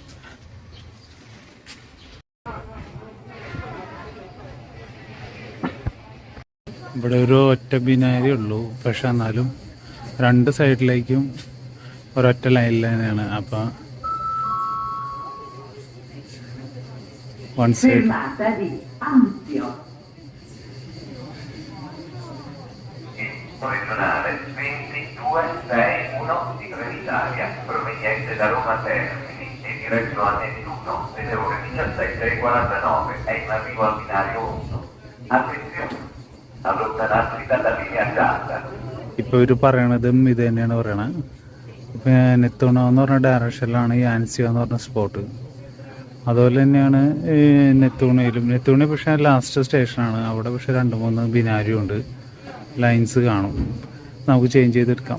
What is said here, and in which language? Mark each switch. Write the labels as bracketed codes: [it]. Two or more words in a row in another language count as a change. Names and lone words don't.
[ml] ഇവിടെ ഒരു ഒറ്റ ബിനാരി ഉള്ളൂ. പക്ഷെ എന്നാലും രണ്ട് സൈഡിലേക്കും ഒരൊറ്റ ലൈനിൽ തന്നെയാണ്. അപ്പം [en] one side [it] regionale 2261 di Trenitalia proveniente da Roma Termini e diretto a Nettuno nelle ore 17:49 è in arrivo al binario 1. Attenzione, allontanarsi dalla linea gialla. [ml] ഇപ്പോൾ ഇവർ പറയണതും ഇത് തന്നെയാണ് പറയണത്. ഇപ്പം നെത്തൂണോ എന്ന് പറഞ്ഞ ഡയറക്ഷനിലാണ് ഈ ആൻസിയോ എന്ന് പറഞ്ഞ സ്പോട്ട്. അതുപോലെ തന്നെയാണ് ഈ നെത്തൂണയിൽ പക്ഷേ [en] last station. [ml] അവിടെ പക്ഷേ 2-3 ബിനാരിയും ഉണ്ട്, ലൈൻസ് കാണും, നമുക്ക് ചേഞ്ച് ചെയ്തെടുക്കാം.